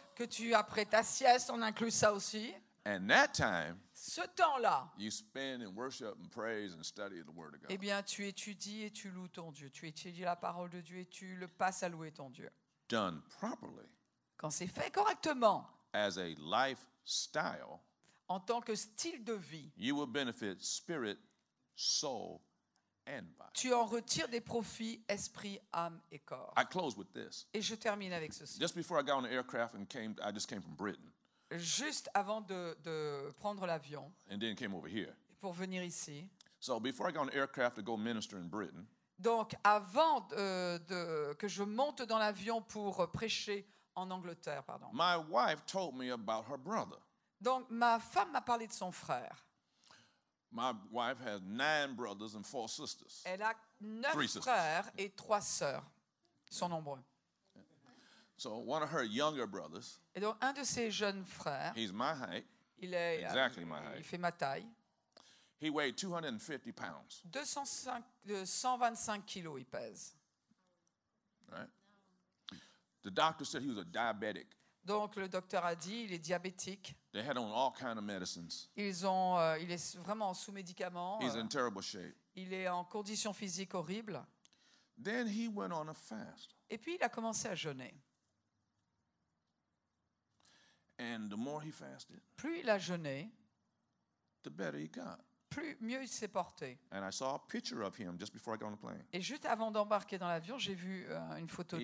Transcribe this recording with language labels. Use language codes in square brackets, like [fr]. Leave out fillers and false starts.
[fr] que tu après ta sieste, on inclut ça aussi. [en] And that time [fr] ce temps-là, [en] you spend in worship and praise and study of the Word of God. [fr] eh bien, tu étudies et tu loues ton Dieu. Tu étudies la parole de Dieu et tu le passes à louer ton Dieu. [en] Done properly [fr] Quand c'est fait correctement, [en] as a lifestyle, [fr] en tant que style de vie, [en] you will benefit spirit, soul, and body. [fr] tu en retires des profits esprit, âme et corps. [en] I close with this. [fr] Et je termine avec ceci. [en] Just before I got on the aircraft and I just came from Britain [fr] Juste avant de prendre l'avion [en] and then came over here. [fr] pour venir ici, [en] So before I got on the aircraft to go minister in Britain, [fr] donc avant que je monte dans l'avion pour prêcher en Angleterre, pardon. [en] my wife told me about her brother. [fr] Donc ma femme m'a parlé de son frère. [en] My wife has 9 brothers and 4 sisters. [fr] Elle a 9 [en] Three sisters. [fr] frères et 3 sœurs. Ils sont nombreux. [en] So one of her younger brothers, [fr] Et donc un de ses jeunes frères, [en] he's my height, [fr] il est [en] exactly my [fr] il [en] height. [fr] fait ma taille, [en] He weighed 250 pounds. [fr] 125 kilos il pèse. [en] Right? The doctor said he was a diabetic. [fr] Donc le docteur a dit il est diabétique. [en] They had on all kind of medicines. [fr] Il est vraiment sous médicaments. [en] He's in terrible shape. [fr] Il est en condition physique horrible. [en] Then he went on a fast. [fr] Et puis il a commencé à jeûner. [en] And the more he fasted, [fr] Plus il a jeûné, [en] the better he got. [fr] mieux il s'est porté. [en] And I saw a picture of him just before I got on the plane. [fr] Et juste avant d'embarquer dans l'avion, j'ai vu une photo de